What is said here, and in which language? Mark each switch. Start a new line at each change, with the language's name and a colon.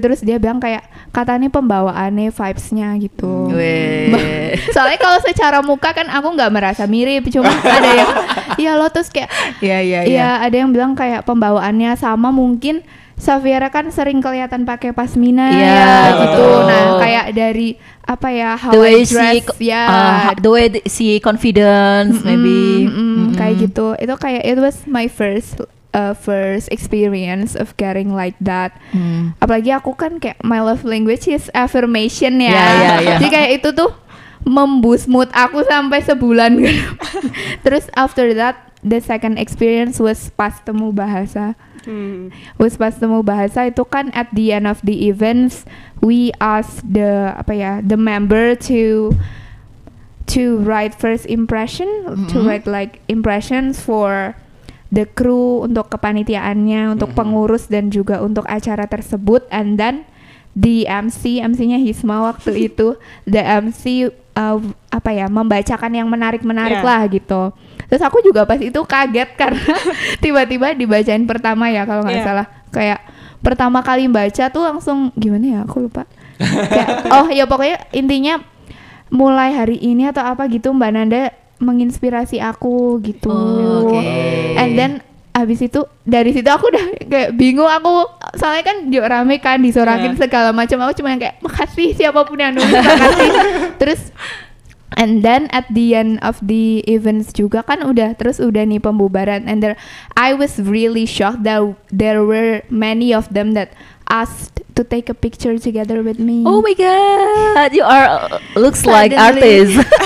Indonesian: Terus dia bilang kayak katanya pembawaannya vibes-nya gitu. Soalnya kalau secara muka kan aku nggak merasa mirip, cuma Iya lo terus kayak Iya. ya ada yang bilang kayak pembawaannya sama, mungkin Xaviera kan sering kelihatan pakai pasmina Iya, gitu. betul. Nah kayak dari apa ya,
English: how The way I dress the way she confidence maybe.
Indonesian: kayak gitu. Itu kayak
English: it was my first experience of getting like that.
Indonesian: Apalagi aku kan kayak
English: my love language is affirmation
Indonesian: ya. Iya. Jadi kayak itu tuh memboost mood aku sampai sebulan gitu.
English: Terus after that the second experience was
Indonesian: pas temu bahasa. Pas temu bahasa itu kan
English: at the end of the events we asked the member to write first impression, to write like impressions for the crew,
Indonesian: untuk kepanitiaannya, untuk pengurus dan juga untuk acara tersebut.
English: And then the
Indonesian: MC-nya Hisma waktu itu, the MC membacakan yang menarik-menarik lah gitu. Terus aku juga pas itu kaget karena tiba-tiba dibacain pertama ya kalau nggak salah. Kayak pertama kali baca tuh langsung gimana ya, aku lupa. Kayak, pokoknya intinya mulai hari ini atau apa gitu Mbak Nanda menginspirasi aku gitu.
English: And then
Indonesian: abis itu dari situ aku udah kayak bingung, aku soalnya kan rame kan disorakin segala macam, aku cuma kayak makasih siapapun yang nulis, makasih.
English: Terus and then at the end of the events
Indonesian: juga kan udah nih pembubaran,
English: and there I was really shocked that there were many of them that asked to take a picture together with me. Oh my god, you are looks like artist.